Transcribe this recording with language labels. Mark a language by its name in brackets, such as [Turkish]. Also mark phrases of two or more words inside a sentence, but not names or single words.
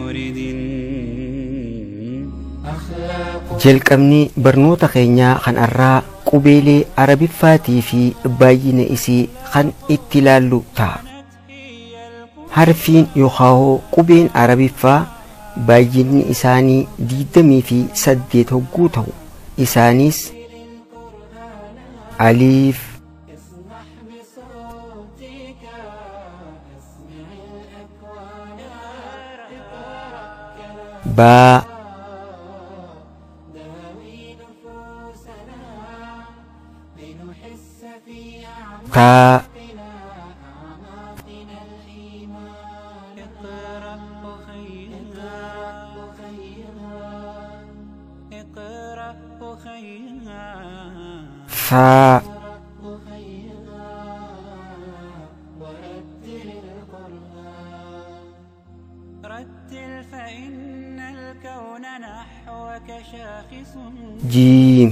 [Oromo] Jalqabni barnoota keenyaa kanarraa qubeelee arabiffaatii fi baay'ina isii kan itti ilaallu ta'a. Harfiin yookaan qubeen arabiffaa baay'inni isaanii 28 hogguu ta'u, isaanis [Arabic] aliif, با، تا، فا، جيم،